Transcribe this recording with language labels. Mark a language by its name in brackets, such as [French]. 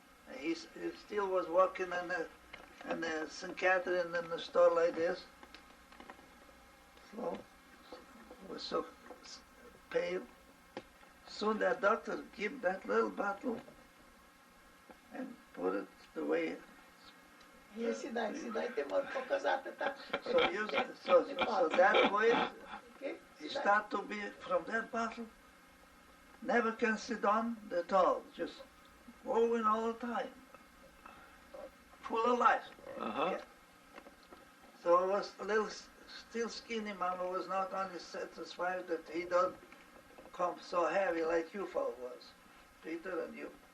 [English] And he still was working in the St. Catherine in the store like this. So, was so pale. Soon that doctor gave that little bottle and put it the way. [Ukrainian] Сідайте, можу показати так. [English] So that way, Okay, he [Ukrainian] сідайте. [English] start to be from that bottle. Never can sit down at all, just going all the time, full of life. Uh-huh. Yeah. So it was a little still skinny. Mama was not only satisfied that he don't come so heavy like you fellow was, Peter and you.